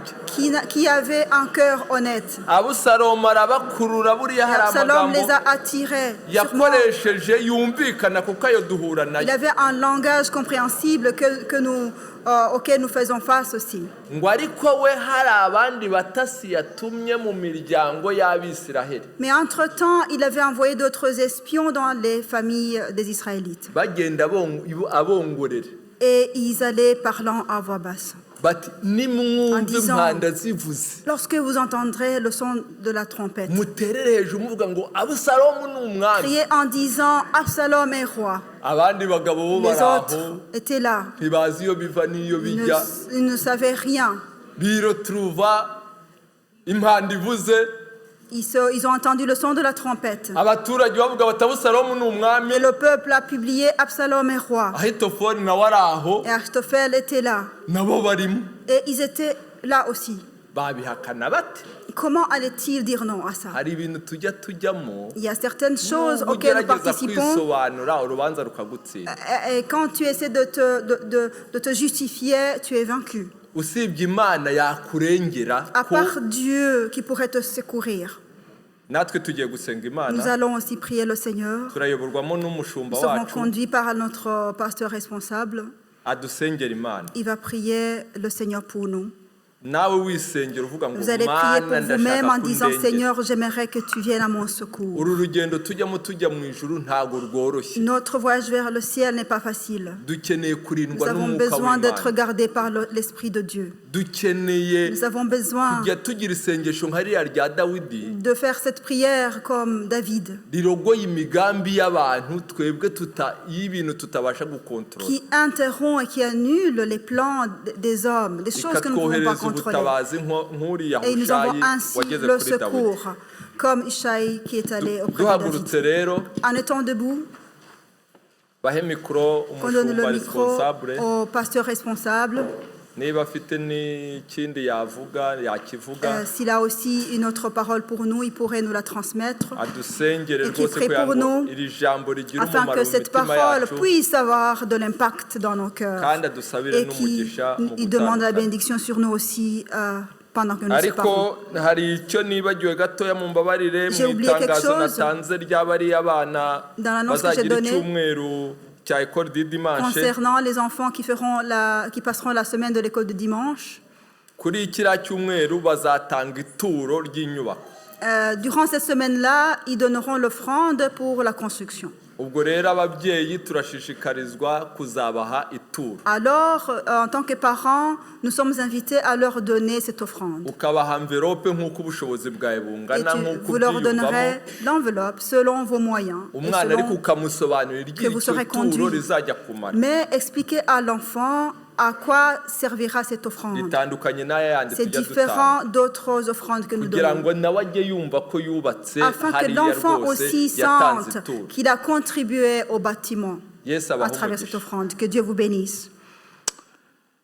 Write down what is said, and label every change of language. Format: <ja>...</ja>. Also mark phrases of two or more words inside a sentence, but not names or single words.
<fr>qui avaient un cœur honnête.</fr> <rw>Abusalomu arabakurura buriya hari</rw> <fr>Absalom les</fr> <rw>amagambo</rw> <fr>a attirés. Sûrement,</fr> <rw>yakoresheje yumvikana kuko ayo duhura</rw> <fr>il</fr> <rw>nayo</rw> <fr>avait un langage compréhensible auquel nous faisons face aussi.</fr> <rw>ngo ariko we hari abandi batasi yatumye mu miryango y'Abisiraheli</rw> <fr>Mais entre-temps, il avait envoyé d'autres espions dans les familles des Israélites.</fr> <rw>bagenda abongorera</rw> <fr>Et ils allaient parlant à voix basse.</fr> <rw>bati</rw> <fr>En</fr> <rw>nimwumve</rw> <fr>disant,</fr> <rw>impanda zivuze</rw> <fr>lorsque vous entendrez le son de la trompette,</fr> <rw>muterere hejuru muvuga ngo Abusalomu ni umwami.</rw> <fr>criez en disant Absalom est roi.</fr> <rw>abandi bagabo bo</rw> <fr>Les</fr> <rw>bari aho</rw> <fr>autres étaient là.</fr> <rw>ntibazi iyo biva n'iyo</rw> <fr>Ils</fr> <rw>bijya</rw> <fr>ils ne savaient rien.</fr> <rw>biroturuva impanda ivuze</rw> <fr>Ils ont entendu le son de la trompette.</fr> <rw>abaturage bavuga bati Abusalomu ni umwami.</rw> <fr>Et le peuple a publié Absalom est roi.</fr> <rw>Ahitofeli nawe ari aho</rw> <fr>Et Achitophel était là.</fr> <rw>nabo barimo</rw> <fr>Et ils étaient là aussi.</fr> <rw>babihakana bate.</rw> <fr>Comment allait-il dire non à ça?</fr> <rw>hari ibintu tujya tujyamo</rw> <fr>Il y a certaines choses</fr> <rw>nubwo</rw> <fr>auxquelles nous</fr> <rw>ugerageza</rw> <fr>participons.</fr> <rw>kwisobanura urubanza rukagutsinda.</rw> <fr>Et quand tu essaies de te justifier, tu es vaincu.</fr> <rw>usibye Imana yakurengera</rw> <fr>À</fr> <rw>ko</rw> <fr>part Dieu qui pourrait te secourir.</fr> <rw>natwe tugiye gusenga</rw> <fr>Nous</fr> <rw>Imana</rw> <fr>allons aussi prier le Seigneur.</fr> <rw>turayoborwamo n'umushumba</rw> <fr>Nous serons</fr> <rw>wacu</rw> <fr>conduits par notre pasteur responsable.</fr> <rw>adusengera Imana.</rw> <fr>Il va prier le Seigneur pour nous.</fr> <rw>nawe wisengera uvuga ngo</rw> <fr>Vous allez prier</fr> <rw>Mana</rw> <fr>pour vous-même en</fr> <rw>ndashaka</rw> <fr>disant</fr> <rw>kundengera.</rw> <fr>Seigneur, j'aimerais que tu viennes à mon secours.</fr> <rw>uru rugendo tujyamo tujya mu ijuru ntago rworoshye.</rw> <fr>Notre voyage vers le ciel n'est pas facile.</fr> <rw>dukeneye</rw> <fr>Nous</fr> <rw>kurindwa</rw> <fr>avons</fr> <rw>n'umwuka</rw> <fr>besoin d'être</fr> <rw>w'Imana.</rw> <fr>gardés par l'Esprit de Dieu.</fr> <rw>dukeneye</rw> <fr>Nous avons besoin</fr> <rw>kujya tugira isengesho nka ririya rya Dawidi</rw> <fr>de faire cette prière comme David,</fr> <rw>rirogoye imigambi y'abantu twebwe y'ibintu tutabasha gukontorora</rw> <fr>qui interrompt et qui annule les plans des hommes, des choses que nous ne pouvons pas</fr> <rw>ikatwohereza</rw> <fr>contrôler.</fr> <rw>ubutabazi nk'uriya</rw> <fr>Et nous avons</fr> <rw>Hushayi</rw> <fr>ainsi</fr> <rw>wageze</rw> <fr>le</fr> <rw>kuri Dawidi.</rw> <fr>secours, comme Ishaï qui est allé auprès de</fr> <rw>duhagurutse</rw> <fr>David.</fr> <rw>rero</rw> <fr>En étant debout,</fr> <rw>bahe mikoro</rw> <fr>on donne</fr> <rw>umushumba</rw> <fr>le micro</fr> <rw>responsable</rw> <fr>au pasteur responsable.</fr> <rw>niba afite n'ikindi yakivuga</rw> <fr>S'il a aussi une autre parole pour nous, il pourrait nous la transmettre,</fr> <rw>adusengere</rw> <fr>et qu'il</fr> <rw>rwose</rw> <fr>prie</fr> <rw>kugira</rw> <fr>pour</fr> <rw>ngo</rw> <fr>nous,</fr> <rw>iri jambo rigira</rw> <fr>afin</fr> <rw>umumaro</rw> <fr>que</fr> <rw>mu</rw> <fr>cette</fr> <rw>mitima</rw> <fr>parole</fr> <rw>yacu</rw> <fr>puisse avoir de l'impact dans nos cœurs</fr> <rw>kandi adusabire</rw> <fr>et</fr> <rw>n'umugisha mu</rw> <fr>qu'il demande la</fr> <rw>gutandukana.</rw> <fr>bénédiction sur nous aussi pendant que nous</fr> <rw>ariko</rw> <fr>parlons.</fr> <rw>hari icyo nibagiwe gatoya mu mbabarire</rw> <fr>J'ai</fr> <rw>mu</rw> <fr>oublié quelque</fr> <rw>itangazo</rw> <fr>chose</fr> <rw>natanze ry'abariya abana</rw> <fr>dans l'annonce que j'ai</fr> <rw>bazagira</rw> <fr>donnée</fr> <rw>icyumweru cya</rw> <fr>école du dimanche. Concernant les enfants qui passeront la semaine de l'école de dimanche,</fr> <rw>kuri kiriya cyumweru bazatanga ituro ry'inyubako.</rw> <fr>durant cette semaine-là, ils donneront l'offrande pour la construction.</fr> <rw>ubwo rero ababyeyi turashishikarizwa kuzabaha ituro</rw> <fr>Alors, en tant que parents, nous sommes invités à leur donner cette offrande.</fr> <rw>ukabaha envelope nk'uko ubushobozi bwawe</rw> <fr>Et</fr> <rw>bungana nk'uko</rw> <fr>vous leur</fr> <rw>ubyiyumvamo.</rw> <fr>donnerez l'enveloppe selon vos moyens. Et</fr> <rw>umwana ariko</rw> <fr>selon-</fr> <rw>ukamusobanurira</rw> <fr>que vous</fr> <rw>iry'icyo</rw> <fr>serez</fr> <rw>turo</rw> <fr>conduits.</fr> <rw>rizajya kumara.</rw> <fr>Mais expliquez à l'enfant à quoi servira cette offrande.</fr> <rw>ritandukanye n'aya yandi</rw> <fr>C'est</fr> <rw>tujya dutanga</rw> <fr>différent d'autres offrandes que nous</fr> <rw>kugira</rw> <fr>donnons.</fr> <rw>ngo nawe ajye yumva ko yubatse</rw> <fr>Afin que</fr> <rw>hariya</rw> <fr>l'enfant</fr> <rw>rwose</rw> <fr>aussi</fr> <rw>yatanze sente ituro.</rw> <fr>qu'il a contribué au bâtiment</fr> <rw>Yesu</rw> <fr>à</fr> <rw>abahe</rw> <fr>travers cette</fr> <rw>umugisha.</rw> <fr>offrande. Que Dieu vous bénisse.</fr>